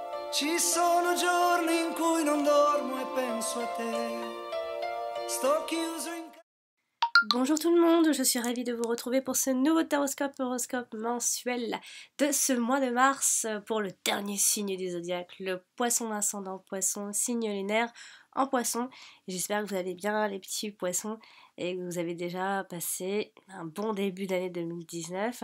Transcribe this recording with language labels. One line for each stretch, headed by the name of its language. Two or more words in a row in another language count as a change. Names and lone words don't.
Italian: Ci sono giorni in cui non dormo e penso a te. Sto chiuso in casa.
French: Bonjour tout le monde, je suis ravie de vous retrouver pour ce nouveau horoscope mensuel de ce mois de mars pour le dernier signe du zodiaque, le poisson ascendant poisson, signe lunaire en poisson. J'espère que vous allez bien les petits poissons et que vous avez déjà passé un bon début d'année 2019.